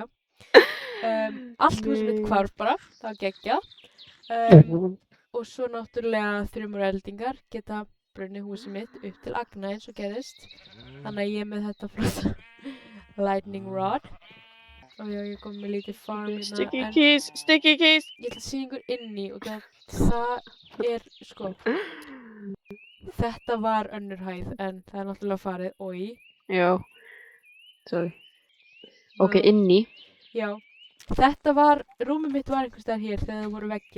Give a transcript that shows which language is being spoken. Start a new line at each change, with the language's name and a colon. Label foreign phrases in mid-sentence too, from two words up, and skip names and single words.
Icelandic: Allt húsið mitt hvarf bara, það var geggjað. Og svo náttúrulega þrumur og eldingar geta brunnið húsið mitt upp til agna eins og gerðist. Þannig að ég er með þetta flotta
English: lightning rod.
Icelandic: Og já, ég kom með lítið farm hérna.
English: Sticky
Icelandic: En
English: keys, sticky keys.
Icelandic: ég ætla að sýna ykkur inni og það er, sko, þetta var önnur hæð en það er náttúrulega farið og í. já, sorry. Ok, inni, Já, þetta var, rúmið mitt var einhvers staðar hér þegar það voru veggir.